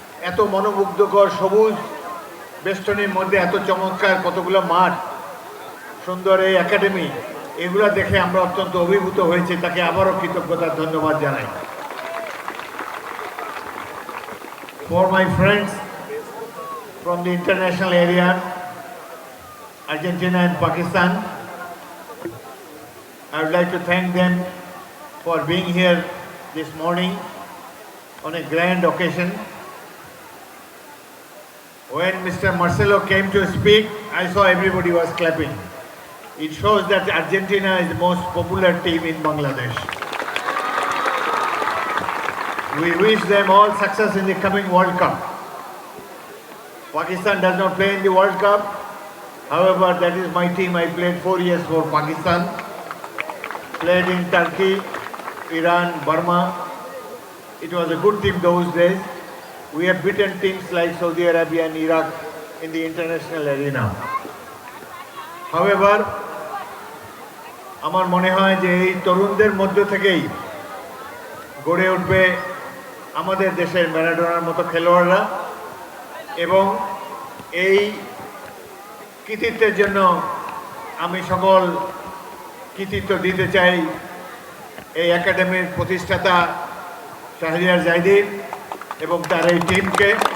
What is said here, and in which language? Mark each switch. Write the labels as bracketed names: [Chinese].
[Bangla] এত মনোমুগ্ধকর সবুজ বেষ্টনীর মধ্যে এত চমৎকার কতগুলো মাঠ, সুন্দর এই একাডেমি, এগুলো দেখে আমরা অত্যন্ত অভিভূত হয়েছি। তাকে আবারও কৃতজ্ঞতার ধন্যবাদ জানাই। [English] For my friends from the international area, Argentina and Pakistan, I would like to thank them for being here this morning on a grand occasion. When Mr. Marcelo came to speak, I saw everybody was clapping. It shows that Argentina is the most popular team in Bangladesh. We wish them all success in the coming World Cup. Pakistan does not play in the World Cup. However, that is my team. I played 4 years for Pakistan. Played in Turkey, Iran, Burma. It was a good team those days. We have beaten teams like Saudi Arabia and Iraq in the international arena. [Bangla] However, আমার মনে হয় যে এই তরুণদের মধ্য থেকেই গড়ে উঠবে আমাদের দেশের ম্যারাডোনার মতো খেলোয়াড়রা, এবং এই কৃতিত্বের জন্য আমি সকল কৃতিত্ব দিতে চাই এই একাডেমির প্রতিষ্ঠাতা শাহরিয়ার জাইদি এবং তার এই টিমকে।